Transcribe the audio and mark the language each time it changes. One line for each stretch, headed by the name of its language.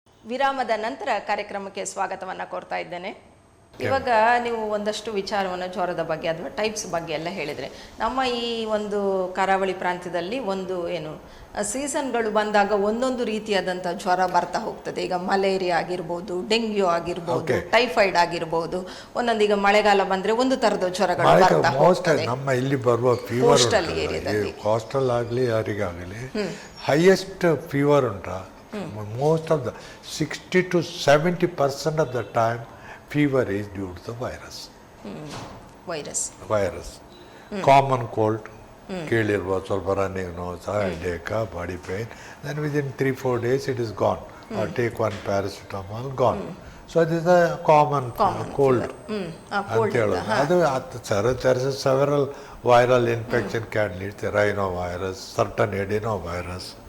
Kannada: ವಿರಾಮದ ನಂತರ ಕಾರ್ಯಕ್ರಮಕ್ಕೆ ಸ್ವಾಗತವನ್ನು ಕೋರ್ತಾ ಇದ್ದೇನೆ. ಇವಾಗ ನೀವು ಒಂದಷ್ಟು ವಿಚಾರವನ್ನು ಜ್ವರದ ಬಗ್ಗೆ ಅಥವಾ ಟೈಪ್ಸ್ ಬಗ್ಗೆ ಎಲ್ಲ ಹೇಳಿದರೆ, ನಮ್ಮ ಈ ಒಂದು ಕರಾವಳಿ ಪ್ರಾಂತ್ಯದಲ್ಲಿ ಒಂದು ಏನು ಸೀಸನ್ಗಳು ಬಂದಾಗ ಒಂದೊಂದು ರೀತಿಯಾದಂಥ ಜ್ವರ ಬರ್ತಾ ಹೋಗ್ತದೆ. ಈಗ ಮಲೇರಿಯಾ ಆಗಿರ್ಬೋದು, ಡೆಂಗ್ಯೂ ಆಗಿರ್ಬೋದು, ಟೈಫಾಯ್ಡ್ ಆಗಿರ್ಬೋದು, ಒಂದೊಂದು ಈಗ ಮಳೆಗಾಲ ಬಂದರೆ ಒಂದು ಥರದ ಜ್ವರಗಳು ಬರ್ತಾ ಹೋಗ್ತದೆ. ನಮ್ಮ ಇಲ್ಲಿ ಬರುವ ಕೋಸ್ಟಲ್ ಏರಿಯಾದಲ್ಲಿ, ಕೋಸ್ಟಲ್ ಆಗಲಿ ಯಾರಿಗಾಗಲಿ ಹೈಯೆಸ್ಟ್ ಫೀವರ್ ಉಂಟಾ
English: Most of the 60 to 70% of the time, fever is due to the virus. Virus common cold ಕೇಳಿರ್ಬೋದು, ಸ್ವಲ್ಪ running nose, headache, body pain, then within 3-4 days it is gone. Or take one paracetamol, gone. So this is a common cold ಅಂತ ಹೇಳೋದು. ಅದು there is several viral infection can lead to rhinovirus, certain adenovirus.